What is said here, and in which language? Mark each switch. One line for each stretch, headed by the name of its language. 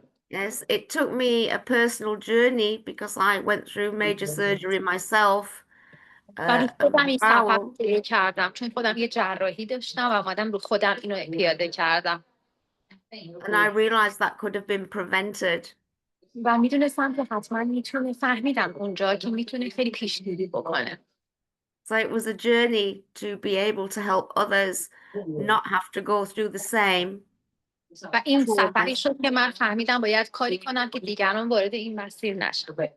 English: Yes, it took me a personal journey because I went through major surgery myself.
Persian: برای خودم این سفر رو شروع کردم چون خودم یه جراحی داشتم و اومدم رو خودم اینو پیاده کردم.
English: And I realized that could have been prevented.
Persian: و میدونستم که حتما میتونه فهمیدم اونجا که میتونه خیلی پیشگیری بکنه.
English: So it was a journey to be able to help others not have to go through the same.
Persian: و این سفری شد که من فهمیدم باید کاری کنم که دیگران وارد این مسیر نشن.